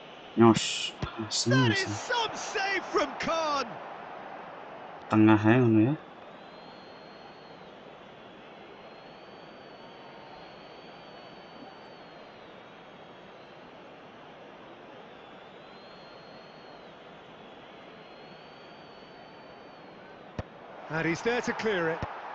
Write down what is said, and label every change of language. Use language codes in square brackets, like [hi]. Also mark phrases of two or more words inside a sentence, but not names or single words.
[en] Nyos. That is some save from Khan. [jv] Tengah aja ngono ya. [en] And he's there to clear it.